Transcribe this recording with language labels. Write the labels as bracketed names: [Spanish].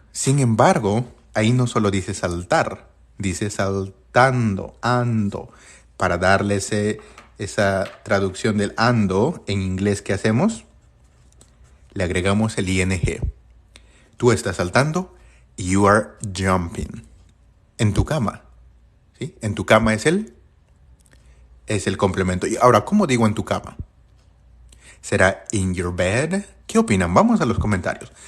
[Spanish] Sin embargo, ahí no solo dice saltar, dice saltando, ando. Para darle esa traducción del ando en inglés, ¿qué hacemos? Le agregamos el ing. Tú estás saltando, [English] you are jumping. [Spanish] En tu cama. ¿Sí? En tu cama es el complemento. Y ahora, ¿cómo digo en tu cama? ¿Será [English] in your bed? [Spanish] ¿Qué opinan? Vamos a los comentarios.